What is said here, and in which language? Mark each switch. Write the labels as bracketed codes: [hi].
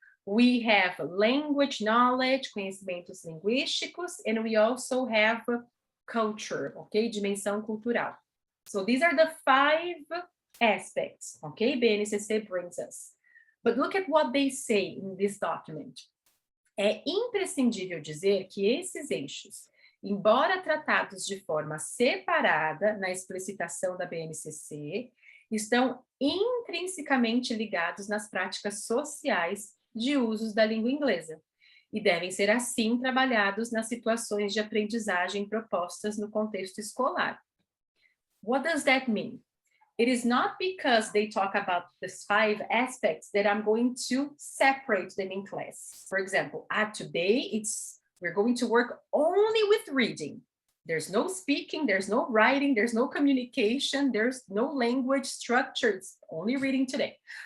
[en] We have language knowledge, [pt] conhecimentos linguísticos, [en] and we also have culture, okay, [pt] dimensão cultural. [en] So these are the 5 aspects, okay, BNCC brings us. But look at what they say in this document. [pt] É imprescindível dizer que esses eixos, embora tratados de forma separada na explicitação da BNCC, estão intrinsecamente ligados nas práticas sociais de usos da língua inglesa e devem ser assim trabalhados nas situações de aprendizagem propostas no contexto escolar. [en] What does that mean? It is not because they talk about these 5 aspects that I'm going to separate them in class. For example, today we're going to work only with reading. There's no speaking, there's no writing, there's no communication, there's no language structure, it's only reading today.